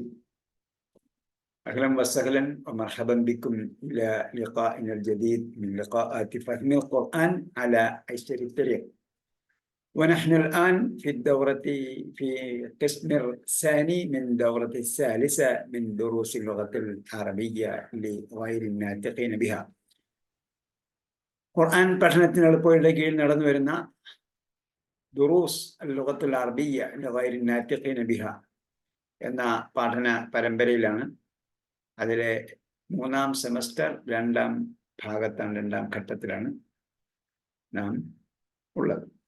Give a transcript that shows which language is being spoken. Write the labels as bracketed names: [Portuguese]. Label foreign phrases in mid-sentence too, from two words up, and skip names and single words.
[Arabic] أهلا وسهلا ومرحبا بكم إلى لقائنا الجديد من لقاءات فهم القرآن على أيسر الطريق. ونحن الآن في القسم الثاني من دورة الثالثة من دروس اللغة العربية لغير الناطقين بها. [Malayalam] ഖുർആൻ പഠനത്തിന് എളുപ്പയുടെ കീഴിൽ നടന്നു വരുന്ന [Arabic] دروس اللغة العربية لغير الناطقين بها [Malayalam] എന്ന പഠന പരമ്പരയിലാണ്. അതിലെ മൂന്നാം സെമസ്റ്റർ രണ്ടാം ഭാഗത്താണ്, രണ്ടാം ഘട്ടത്തിലാണ് നാം ഉള്ളത്.